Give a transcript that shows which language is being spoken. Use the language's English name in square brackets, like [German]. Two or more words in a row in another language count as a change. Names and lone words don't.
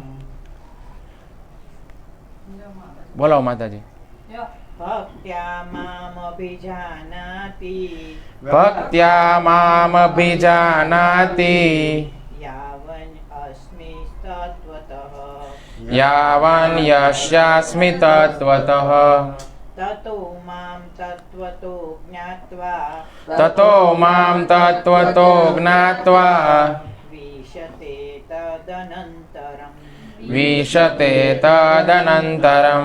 [Hindi] बोलो माताजी। [Sanskrit] भक्त्या मामभिजानाति भक्त्या मामभिजानाति यावन् अस्मि तत्त्वतः યાવાન યસ્યાસ્મિ તત્વતઃ તતો મામ તત્વતો જ્ઞાત્વા તતો મામ તત્વતો જ્ઞાત્વા વિશતે તદનંતરમ વિશતે તદનંતરમ.